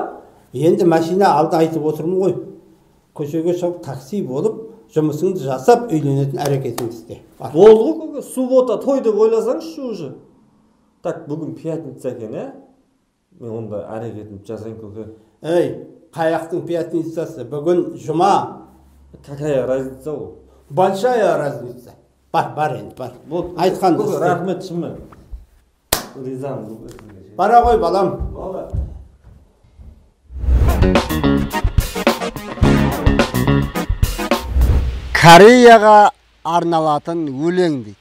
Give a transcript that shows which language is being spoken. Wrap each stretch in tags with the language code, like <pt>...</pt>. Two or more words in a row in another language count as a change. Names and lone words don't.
<kk>Енді машина алды айтып отырмын ғой. Көшеге шығып такси болып, жұмысыңды жасап, үйленетін әрекетіңді істе. Болды ғой, көке, суббота той деп ойласаңызшы уже. Так, бүгін пятница екен, ә? Мен онда әрекетімді жасайын, көке. Ей, қаяқтың пятницасы, бүгін жұма.</kk> <ru>Какая разница ол? Большая разница.</ru> <kk>Бар енді, бар. Айтқанды істе. Рахмет, шынымен. Ризамын. Бара ғой, балам. Кореяға арналатын өлең дейді.</kk>